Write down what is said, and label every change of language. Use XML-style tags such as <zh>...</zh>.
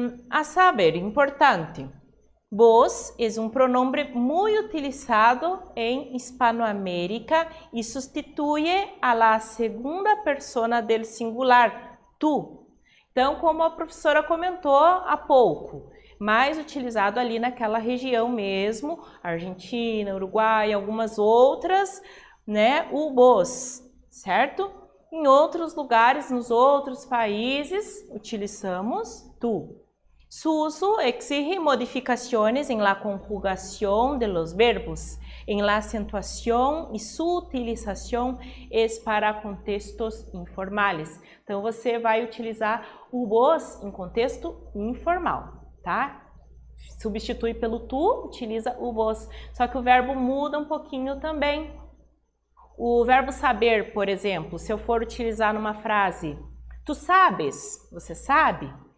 <es>A saber, importante, vos es un pronombre muy utilizado en Hispanoamérica y sustituye a la segunda persona del singular, tú.</es> <pt>Então, como a professora comentou há pouco, mais utilizado ali naquela região mesmo, Argentina, Uruguai, algumas outras, né, o vos, certo? Em outros lugares, nos outros países, utilizamos tu.</pt> <es>Su uso exige modificaciones en la conjugación de los verbos, en la acentuación y su utilización es para contextos informales.</es> <pt>Então, você vai utilizar o vos em contexto informal, tá? Substitui pelo tu, utiliza o vos. Só que o verbo muda um pouquinho também. O verbo saber, por exemplo, se eu for utilizar numa frase, tu sabes, você sabe?</pt>